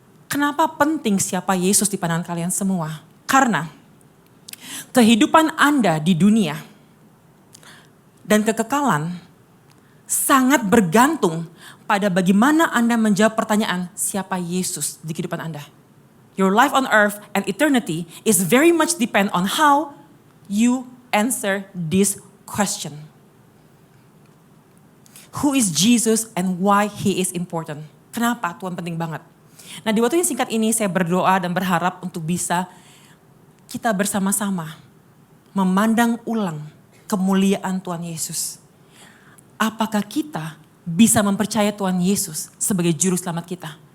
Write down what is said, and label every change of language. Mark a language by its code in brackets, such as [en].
[id] Kenapa penting siapa Yesus di pandangan kalian semua? Karena kehidupan Anda di dunia dan kekekalan sangat bergantung pada bagaimana Anda menjawab pertanyaan siapa Yesus di kehidupan Anda. [en] Your life on earth and eternity is very much depend on how you answer this question. Who is Jesus and why he is important? [id] Kenapa Tuhan penting banget? Nah di waktu yang singkat ini saya berdoa dan berharap untuk bisa kita bersama-sama memandang ulang kemuliaan Tuhan Yesus. Apakah kita bisa mempercayai Tuhan Yesus sebagai juru selamat kita?